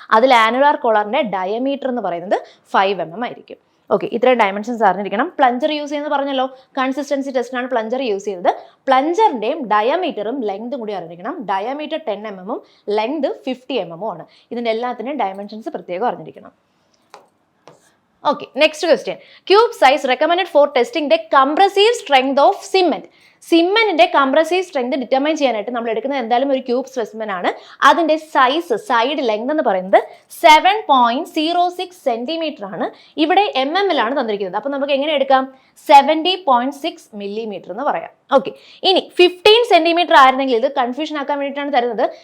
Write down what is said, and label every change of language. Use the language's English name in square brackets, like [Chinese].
[Malayalam] അതിൽ annular കോളാറിന്റെ diameter എന്ന് പറയുന്നത് 5 mm ആയിരിക്കും. ഓക്കെ, ഇത്രയും ഡയമെൻഷൻസ് അറിഞ്ഞിരിക്കണം. പ്ലഞ്ചർ യൂസ് ചെയ്യുന്നത് പറഞ്ഞല്ലോ, കൺസിസ്റ്റൻസി ടെസ്റ്റിനാണ് പ്ലഞ്ചർ യൂസ് ചെയ്തത്. പ്ലഞ്ചറിന്റെയും ഡയമീറ്ററും ലെങ്തും കൂടി അറിഞ്ഞിരിക്കണം. ഡയമീറ്റർ 10 mm ലെങ്ത് 50 mm ആണ്. ഇതിന്റെ എല്ലാത്തിൻ്റെയും ഡയമെൻഷൻസ് പ്രത്യേകം അറിഞ്ഞിരിക്കണം. [English] Okay, next question. Cube size recommended for testing the compressive strength of cement. [Malayalam] സിമെന്റിന്റെ compressive strength determine ചെയ്യാനായിട്ട് നമ്മൾ എടുക്കുന്നത് എന്തായാലും ഒരു ക്യൂബ് സ്പെസിമെൻ ആണ്. അതിന്റെ സൈഡ് ലെങ്ത് എന്ന് പറയുന്നത് 7.06 സെന്റിമീറ്റർ ആണ്. ഇവിടെ mm ലാണ് തന്നിരിക്കുന്നത്. അപ്പൊ നമുക്ക് എങ്ങനെ എടുക്കാം? 70.6 millimeter എന്ന് പറയാം. ഓക്കെ, ഇനി 15 സെന്റിമീറ്റർ ആയിരുന്നെങ്കിൽ ഇത് കൺഫ്യൂഷൻ ആക്കാൻ വേണ്ടിയിട്ടാണ് തരുന്നത്.